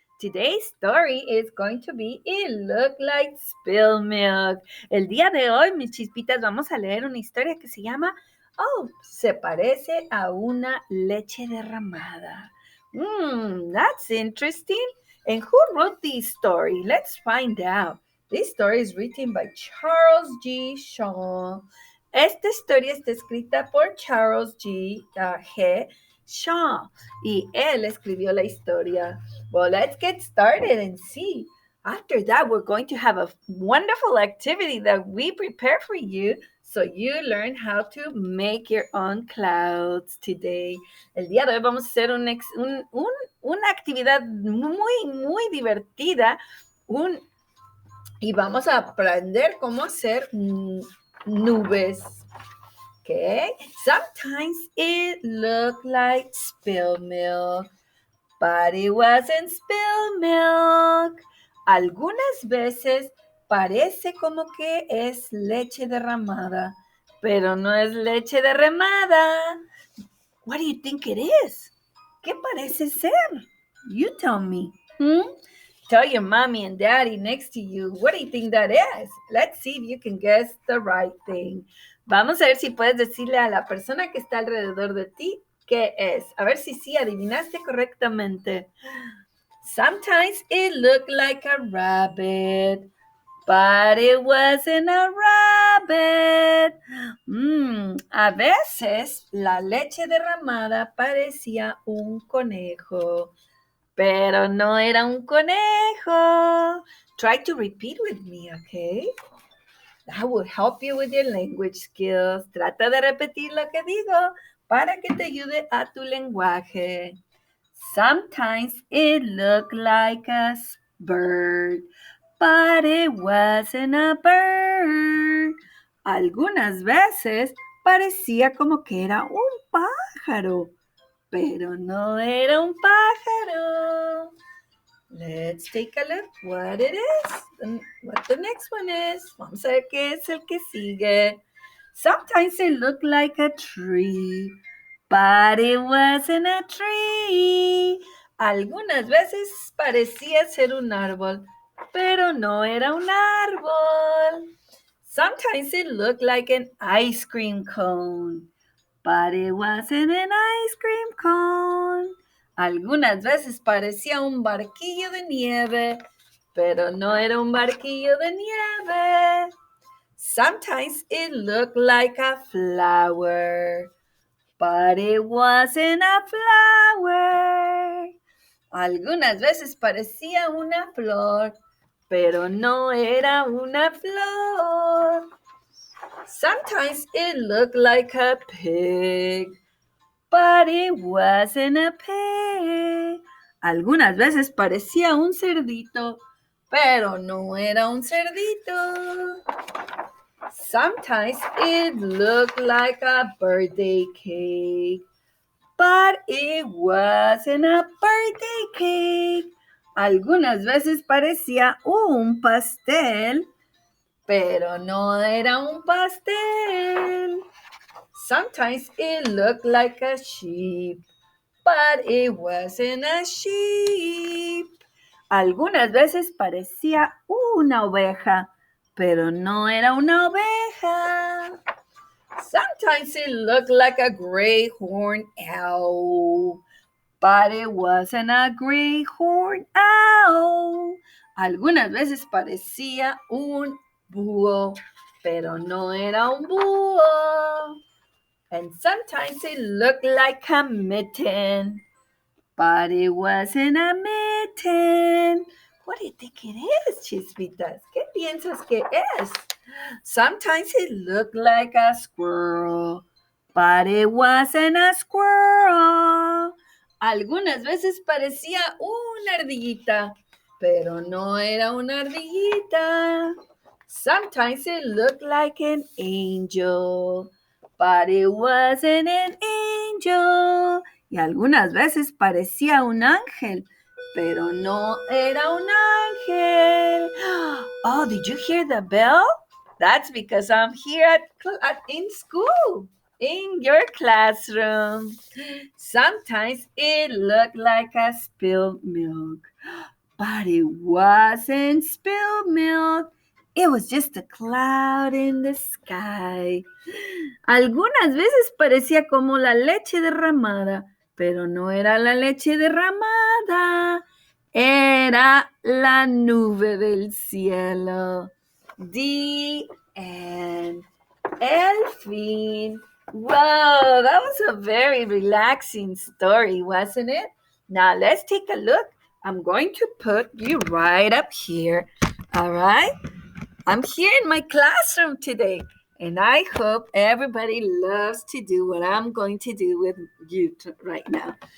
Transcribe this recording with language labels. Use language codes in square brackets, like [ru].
[en] Today's story is going to be It Looked Like Spilled Milk. [es] El día de hoy, mis chispitas, vamos a leer una historia que se llama se parece a una leche derramada. [en] That's interesting. And who wrote this story? Let's find out. This story is written by Charles G. Shaw. [es] Esta historia está escrita por Charles G. Shaw. Y él escribió la historia. [en] Well, let's get started and see. After that, we're going to have a wonderful activity that we prepare for you so you learn how to make your own clouds today. [es] El día de hoy vamos a hacer una actividad muy divertida y vamos a aprender cómo hacer nubes. [en] Okay, sometimes it looked like spilled milk, but it wasn't spilled milk. [es] Algunas veces parece como que es leche derramada, pero no es leche derramada. [en] What do you think it is? [es] ¿Qué parece ser? [en] You tell me. Tell your mommy and daddy next to you, what do you think that is? Let's see if you can guess the right thing. [es] Vamos a ver si puedes decirle a la persona que está alrededor de ti qué es. A ver si sí adivinaste correctamente. [en] Sometimes it looked like a rabbit, but it wasn't a rabbit. [es] A veces la leche derramada parecía un conejo, pero no era un conejo. [en] Try to repeat with me, okay? That will help you with your language skills. [es] Trata de repetir lo que digo para que te ayude a tu lenguaje. [en] Sometimes it looked like a bird, but it wasn't a bird. [es] Algunas veces parecía como que era un pájaro, pero no era un pájaro. [en] Let's take a look what it is and what the next one is. [es] Vamos a ver qué es el que sigue. [en] Sometimes it looked like a tree, but it wasn't a tree. [es] Algunas veces parecía ser un árbol, pero no era un árbol. [en] Sometimes it looked like an ice cream cone, but it wasn't an ice cream cone. [es] Algunas veces parecía un barquillo de nieve, pero no era un barquillo de nieve. [en] Sometimes it looked like a flower, but it wasn't a flower. [es] Algunas veces parecía una flor, pero no era una flor. [en] Sometimes it looked like a pig, but it wasn't a pig. [es] Algunas veces parecía un cerdito, pero no era un cerdito. [en] Sometimes it looked like a birthday cake, but it wasn't a birthday cake. [es] Algunas veces parecía un pastel, pero no era un pastel. [en] Sometimes it looked like a sheep, but it wasn't a sheep. [es] Algunas veces parecía una oveja, pero no era una oveja. [en] Sometimes it looked like a gray horned owl, but it wasn't a gray horned owl. [es] Algunas veces parecía un búho, pero no era un búho. [en] And sometimes it looked like a mitten, but it wasn't a mitten. What do you think it is, Chispitas? [es] ¿Qué piensas que es? [en] Sometimes it looked like a squirrel, but it wasn't a squirrel. [es] Algunas veces parecía una ardillita, pero no era una ardillita. [en] Sometimes it looked like an angel, but it wasn't an angel. [es] Y algunas veces parecía un ángel, pero no era un ángel. [en] Oh, did you hear the bell? That's because I'm here in school. in your classroom. Sometimes it looked like a spilled milk, but it wasn't spilled milk. It was just a cloud in the sky. [es] Algunas veces parecía como la leche derramada, pero no era la leche derramada, era la nube del cielo. [en] The end. [es] El fin. [en] Wow, that was a very relaxing story, wasn't it? Now let's take a look. I'm going to put you right up here. All right? I'm here in my classroom today, and I hope everybody loves to do what I'm going to do with you right now.